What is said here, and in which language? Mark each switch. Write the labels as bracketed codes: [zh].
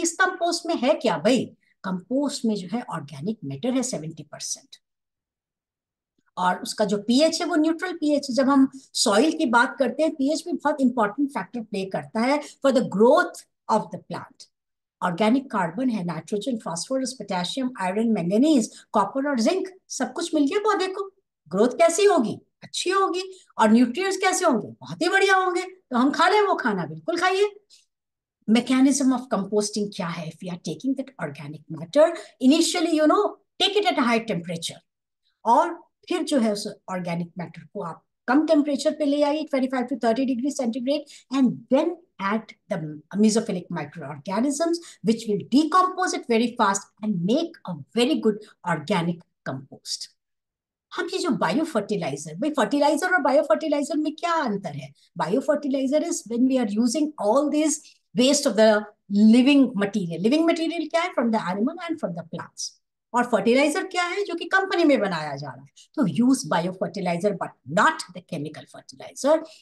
[hi] इस कंपोस्ट में है क्या भाई? कंपोस्ट में जो है ऑर्गेनिक मैटर है 70%, और उसका जो पीएच है वो न्यूट्रल पीएच है। जब हम सॉइल की बात करते हैं, पीएच भी बहुत इंपॉर्टेंट फैक्टर प्ले करता है [en] For the growth of the plant. [hi] Organic carbon है, nitrogen, phosphorus, potassium, iron, manganese, copper और जिंक, सब कुछ मिल गया पौधे को। ग्रोथ कैसी होगी? अच्छी होगी। और न्यूट्रिएंट्स कैसे होंगे? बहुत ही बढ़िया होंगे। तो हम खा लें वो खाना, बिल्कुल खाइए। [en] mechanism of composting [hi] क्या है? [en] If we are taking that organic matter, initially take it at a high temperature, [hi] और फिर जो है उस ऑर्गेनिक मैटर को आप कम टेम्परेचर पे ले आइए, [en] 25 to 30 degree centigrade, and then add the mesophilic microorganisms which will decompose it very fast and make a very good organic compost. [hi] हम ये जो बायो फर्टिलाइजर, भाई फर्टिलाइजर और बायो फर्टिलाइजर में क्या अंतर है? [en] Bio fertiliser is when we are using all this waste of the living material. [hi] Living material क्या है? [en] From the animal and from the plants. [hi] और फर्टिलाइजर क्या है? जो कि कंपनी में बनाया जा रहा है। तो [en] Use bio fertiliser but not the chemical fertiliser.